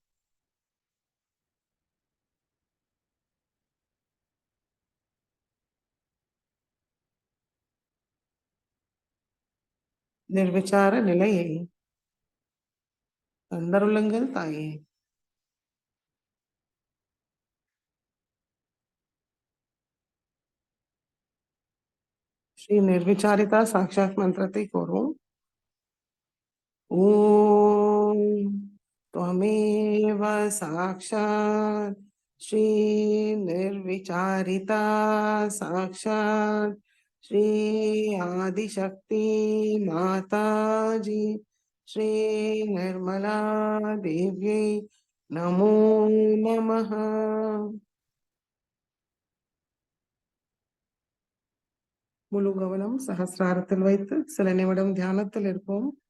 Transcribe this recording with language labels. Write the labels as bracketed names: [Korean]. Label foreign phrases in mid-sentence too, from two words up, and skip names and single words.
[Tamil] நிர்விசார நிலையை தந்தருளுங்கள் தாயே. ஸ்ரீ நிர்விசாரிதா சாட்சாத் மந்திரத்தை கூறுவோம். [Sanskrit] ஓம் त्वमेव साक्षात् श्री निर्विचारिता साक्षात् श्री आदिशक्ति माताजी श्री निर्मला देव्यै नमो नमः. [Tamil] முழு கவனம் சஹஸ்ராரத்தில் வைத்து சில நிமிடம் தியானத்தில் இருப்போம்.